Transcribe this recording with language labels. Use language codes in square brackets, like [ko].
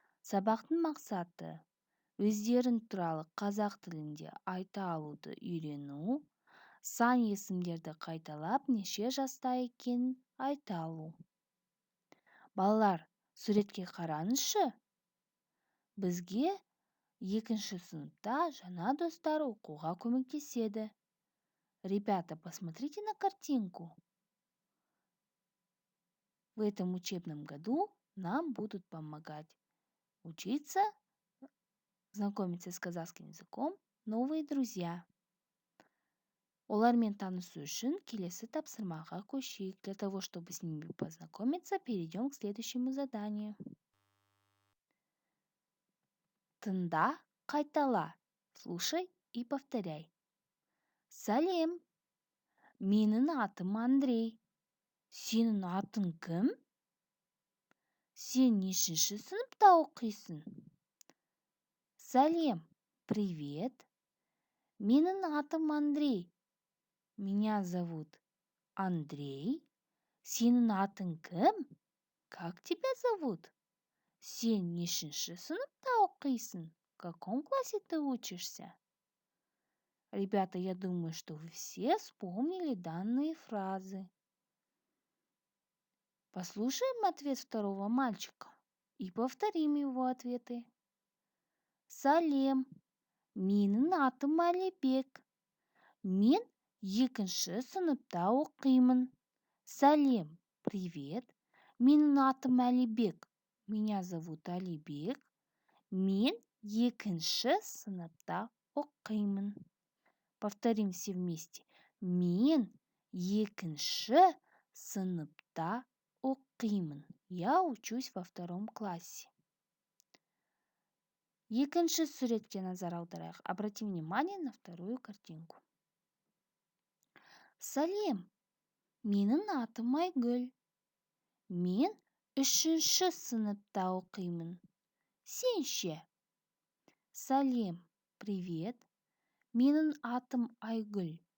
[kk] Сабақтың мақсаты: өздерің туралы қазақ тілінде айта алуды үйрену, сан есімдерді қайталап неше жаста екенін айта алу. Балалар, суретке қараңызшы. Бізге 2 сыныпта жаңа достар оқуға көмектеседі. [ru] Ребята, посмотрите на картинку. В этом учебном году нам будут помогать учиться, знакомиться с казахским языком новые друзья. [kk] Олармен танысу үшін келесі тапсырмаға көшейік. [ru] Для того, чтобы с ними познакомиться, перейдем к следующему заданию. [kk] Тыңда, қайтала. [ru] Слушай и повторяй. [kk] Сәлем. Менің атым Андрей. Сенің атың кім? Сен нешінші сыныпта оқисың? Сәлем. [ru] Привет. [kk] Менің атым Андрей. [ru] Меня зовут Андрей. [kk] Сенің атың кім? [ru] Как тебя зовут? [kk] Сен нешінші сыныпта оқисың? [ru] В каком классе ты учишься? Ребята, я думаю, что вы все вспомнили данные фразы. Послушаем ответ второго мальчика и повторим его ответы. [kk] Сәлем, менің атым Әлібек. Мен 2 сыныпта оқимын. Сәлем, [ru] привет. [kk] Менің атым Әлібек. [ru] Меня зовут Әлібек. [kk] Мен 2 сыныпта оқимын. [ru] Повторим все вместе. [kk] Мен 2 сыныпта оқимын. [ru] Я учусь во 2 классе. [kk] Екінші суретке назар аударайық. [ru] Обратим внимание на вторую картинку. [kk] Сәлем, менің атым Айгүл. Мен 3 сыныпта оқимын. Сен ше? Сәлем, [ru] привет. [kk] Менің атым Айгүл.